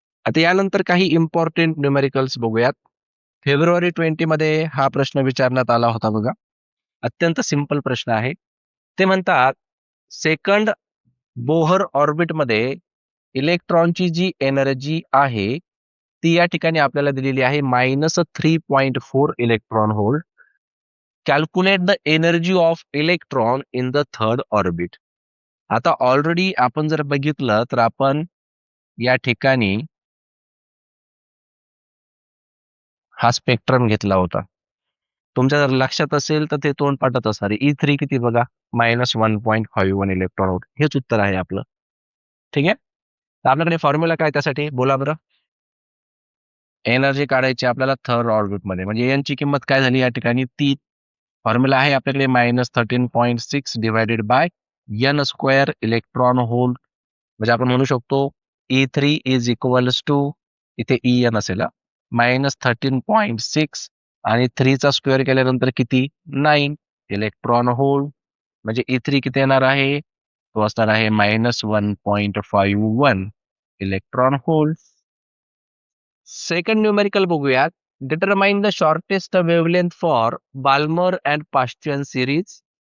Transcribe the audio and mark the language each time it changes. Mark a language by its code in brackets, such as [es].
[mr] आता यानंतर काही इम्पॉर्टंट न्यूमेरिकल्स बघूयात. फेब्रुवारी 20 मध्ये हा प्रश्न विचारण्यात आला होता बघा. अत्यंत सिंपल प्रश्न आहे. ते म्हणतात, सेकंड बोहर ऑर्बिटमध्ये इलेक्ट्रॉनची जी एनर्जी आहे ती या ठिकाणी आपल्याला दिलेली आहे -3.4 electron volt. [en] Calculate the energy of electron in the third orbit. [mr] आता ऑलरेडी आपण जर बघितलं तर आपण या ठिकाणी हा स्पेक्ट्रम घेतला होता. तुमच्या जर लक्षात असेल तर ते तोंड पाठत असणार आहे. E3 किती बघा, -1.51 इलेक्ट्रॉन व्होल्ट. हेच उत्तर आहे आपलं. ठीक आहे. तर आपल्याकडे फॉर्म्युला काय त्यासाठी बोला बरं. एनर्जी काढायची आपल्याला थर्ड ऑर्बिटमध्ये, म्हणजे एनची किंमत काय झाली या ठिकाणी 3. फॉर्म्युला आहे आपल्याकडे -13.6 divided by N square electron hole. म्हणजे आपण म्हणू शकतो E3 इज इक्वल्स टू, इथे एन असेल, -13.6 आणि 3 चा स्क्वेअर केल्यानंतर किती, 9 इलेक्ट्रॉन होल. म्हणजे E3 किती येणार आहे, तो असणार आहे -1.51 इलेक्ट्रॉन होल. सेकंड न्यूमेरिकल बघूयात. [en] Determine the shortest wavelength for Balmer and Paschen series.